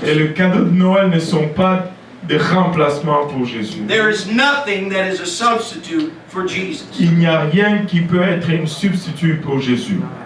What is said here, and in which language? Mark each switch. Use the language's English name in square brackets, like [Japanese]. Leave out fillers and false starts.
[French] Et les cadeaux de Noël ne sont pas des remplacements pour Jésus. [English] There is nothing that is a substitute for Jesus. [French] Il n'y a rien qui peut être un substitut pour Jésus.